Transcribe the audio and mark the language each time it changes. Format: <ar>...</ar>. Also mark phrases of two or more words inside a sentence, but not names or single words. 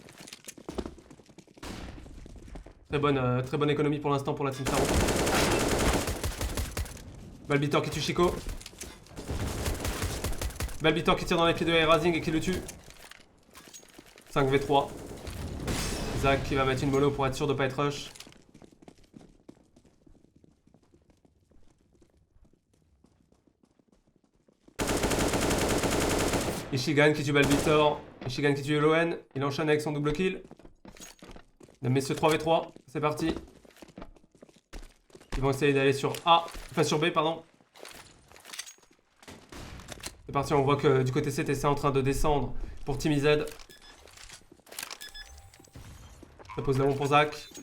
<fr>Très bonne économie pour l'instant pour la team Saru. Balbitor qui tue Chico. Balbitor qui tire dans les pieds de Rising et qui le tue. 5v3. Zach qui va mettre une mollo pour être sûr de pas être rush. Ishigan qui tue Balbitor. Ishigan qui tue Yellowhen. Il enchaîne avec son</fr> <en>double kill.</en> <fr>Messieurs 3v3. C'est parti. Ils vont essayer d'aller sur A. Enfin sur B, pardon. C'est parti, on voit que du côté CTC est en train de descendre pour Team Z. Ça pose le rond pour Zach.</fr>